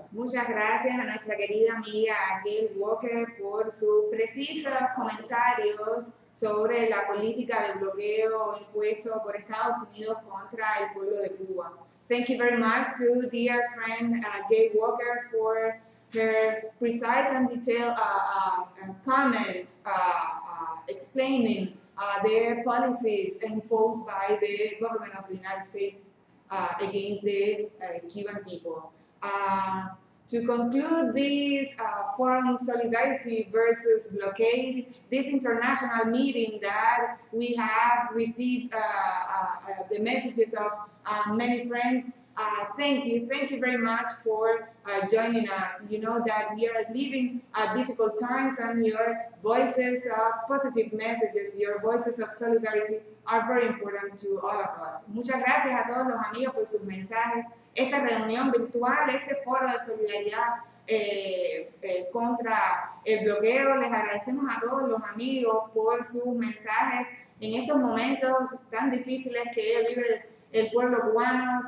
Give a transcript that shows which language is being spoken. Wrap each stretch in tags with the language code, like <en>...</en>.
<es>Muchas gracias a nuestra querida amiga Gail Walker por sus precisos comentarios sobre la política de bloqueo impuesto por Estados Unidos contra el pueblo de Cuba.</es> <en>Thank you very much to dear friend Gail Walker for her precise and detailed comments explaining the policies imposed by the government of the United States against the Cuban people. To conclude this Forum Solidarity versus Blockade, this international meeting that we have received the messages of many friends, thank you very much for joining us. You know that we are living difficult times, and your voices of positive messages, your voices of solidarity are very important to all of us.</en> <es>Muchas gracias a todos los amigos por sus mensajes. Esta reunión virtual, este foro de solidaridad contra el bloqueo, les agradecemos a todos los amigos por sus mensajes en estos momentos tan difíciles que vive el pueblo cubano.</es>